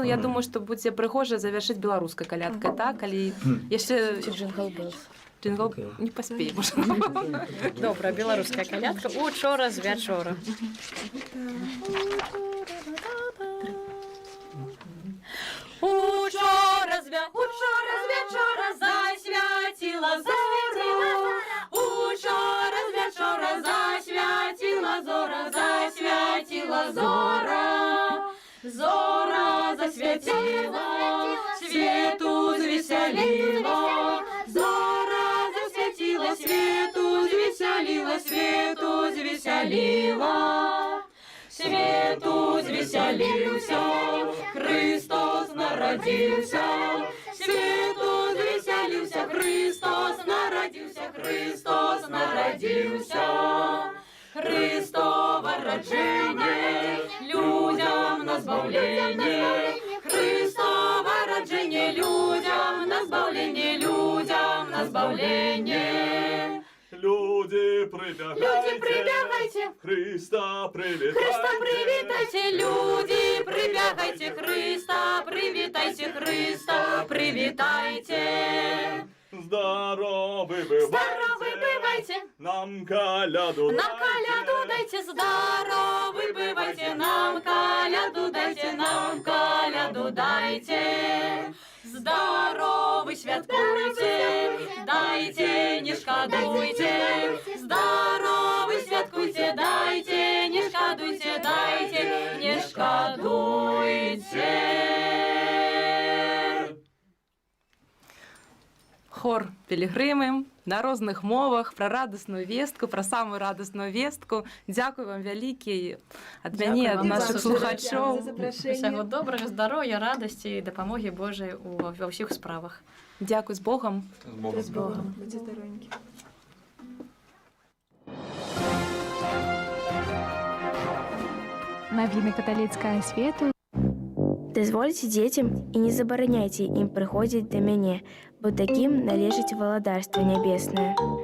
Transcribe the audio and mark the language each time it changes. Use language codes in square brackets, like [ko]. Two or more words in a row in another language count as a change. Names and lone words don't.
[be] Я думаю, што будзе прыгожа завяршыць беларускай калядкай, так? Калі яшчэ Джингл Беллс. джингл не паспеем. Добра, беларуская калядка. Учора з вячора. [uk] Учора з вечора засвятила зору. Учора з вечора засвятила зора. Зора засвятила, свету звеселила. Зора засвятила, свету звеселила, свету звеселила. Свету звеселился, Христос народился. Свету звеселился, Христос народился, Христос народился. Христово рождение людям на збавление. Христово рождение людям на збавление, людям на збавление. Люди, прибегайте, Христа привитайте. Христа привитайте, люди, прибегайте, Христа привитайте, Христа привитайте. Здоровы Здоровы бывайте, бывайте, нам коляду нам коляду дайте. Здоровы бывайте, нам коляду дайте, нам коляду дайте. Здоровы святкуйте, дайте, не шкодуйте. Здоровы святкуйте, дайте, не шкодуйте, дайте, не шкодуйте. [be] Хор пілігрими на розных мовах пра радасную вестку, пра самую радасную вестку. Дзякуй вам вялікі ад мяне, ад вам нашых за слухачоў. Усяго добрага, здароўя, радасці і дапамогі Божай ва ўсіх справах. Дзякуй з Богом. З Богом. [uk] Будьте здоровенькі. [be] Навіны каталіцкага свету. Дазвольце дзецям і не забараняйце ім прыходзіць да мяне, бо такім належыць валадарства нябеснае.